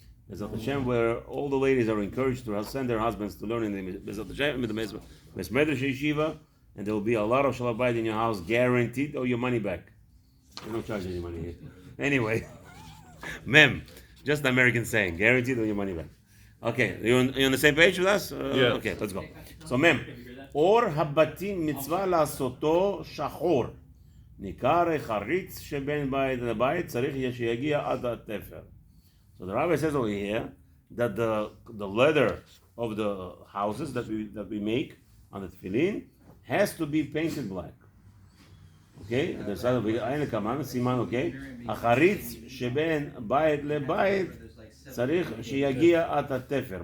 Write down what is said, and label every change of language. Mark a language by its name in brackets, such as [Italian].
[English] Bezrat Hashem, where all the ladies are encouraged to send their husbands to learn in the Bezrat Hashem, in the Medrash Yeshiva, and there will be a lot of Shalom Bayit in your house, guaranteed, or your money back. We don't charge any money here. Anyway, Mem, just the American saying, guaranteed or your money back. Okay, you on the same page with us? Yeah. Okay, let's go. [Hebrew] So, Mem, or habatim mitzvah לעשותו שחור. ניכר חריץ שבין בית לבית צריך שיגיע עד התפר. [English] So the rabbi says over here that the leather of the houses that we make on the tefillin has to be painted black. Okay? The side of the Siman, okay? [Hebrew] החריץ שבין בית לבית צריך שיגיע עד התפר.